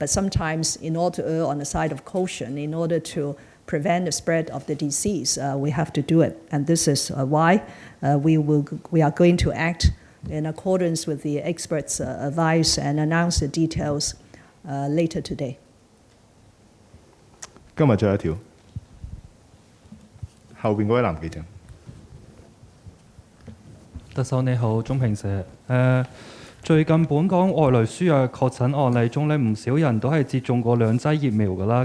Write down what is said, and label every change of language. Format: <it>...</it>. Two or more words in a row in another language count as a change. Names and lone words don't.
<en>but sometimes in order to err on the side of caution, in order to prevent the spread of the disease, we have to do it. And this is why we are going to act in accordance with the experts' advice and announce the details later today.</en> <yue>今日最後一條，後邊嗰位男記者。特首你好，中評社。最近本港外來輸入確診案例中咧，唔少人都係接種過2劑疫苗㗎啦。</yue>